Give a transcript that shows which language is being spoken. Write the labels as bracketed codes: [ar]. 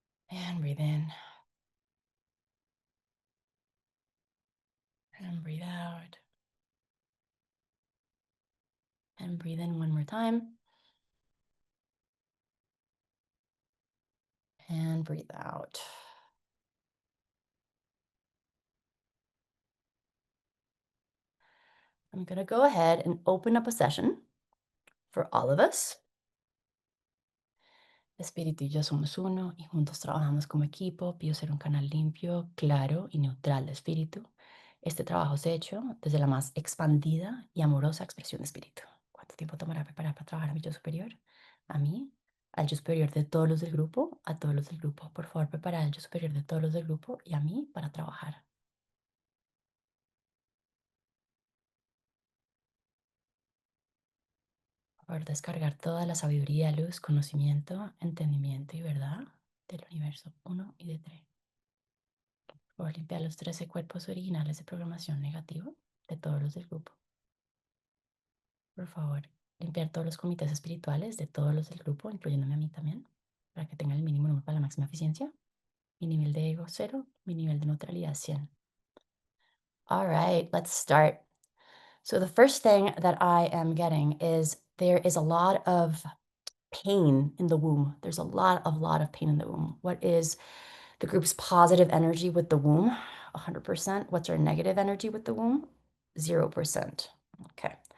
[en] and breathe in and breathe out and breathe in one more time and breathe out. I'm going to go ahead and open up a session for all of us. [es] Espíritu y yo somos uno y juntos trabajamos como equipo. Pido ser un canal limpio, claro y neutral de espíritu. Este trabajo se ha hecho desde la más expandida y amorosa expresión de espíritu. ¿Cuánto tiempo tomará preparar para trabajar a mi yo superior? A mí, al yo superior de todos los del grupo, a todos los del grupo. Por favor, preparar al yo superior de todos los del grupo y a mí para trabajar. Por favor, descargar toda la sabiduría, luz, conocimiento, entendimiento y verdad del universo 1 y de 3. Por limpiar los 13 cuerpos originales de programación negativo de todos los del grupo. Por favor, limpiar todos los comités espirituales de todos los del grupo, incluyéndome a mí también, para que tengan el mínimo número para la máxima eficiencia. Mi nivel de ego 0, mi nivel de neutralidad 100. [en] All right, let's start. So the first thing that I am getting is there is a lot of pain in the womb. There's a lot of pain in the womb. What is the group's positive energy with the womb? 100%. What's our negative energy with the womb? 0%. Okay.